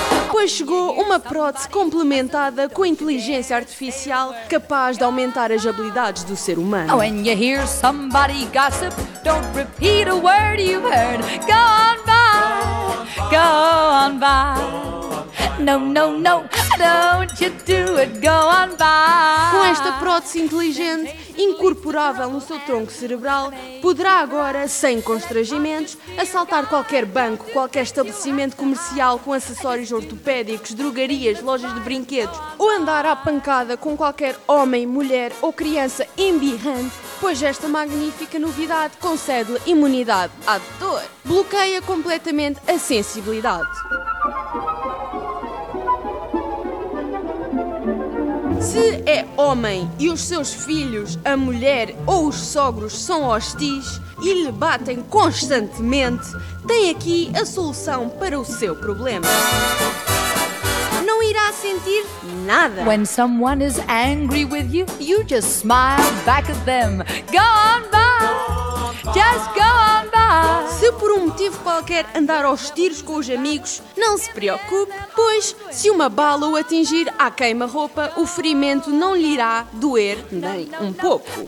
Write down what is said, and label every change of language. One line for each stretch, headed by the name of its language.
Portuguese: Pois chegou uma prótese complementada com inteligência artificial capaz de aumentar as habilidades do ser humano.
English: Oh, and you hear somebody gossip, don't repeat a word you heard. Go on by, go on by. No, no, no, don't you do it, go on by.
Portuguese: Com esta prótese inteligente, incorporável no seu tronco cerebral, poderá agora, sem constrangimentos, assaltar qualquer banco, qualquer estabelecimento comercial com acessórios ortopédicos, drogarias, lojas de brinquedos, ou andar à pancada com qualquer homem, mulher ou criança embirrante, pois esta magnífica novidade concede-lhe imunidade à dor. Bloqueia completamente a sensibilidade. Se é homem e os seus filhos, a mulher ou os sogros são hostis e lhe batem constantemente, tem aqui a solução para o seu problema. Não irá sentir nada.
English: When someone is angry with you, you just smile back at them. Go on by, just go on by.
Portuguese: Se por um motivo qualquer andar aos tiros com os amigos, não se preocupe, pois se uma bala o atingir à queima-roupa, o ferimento não lhe irá doer nem um pouco.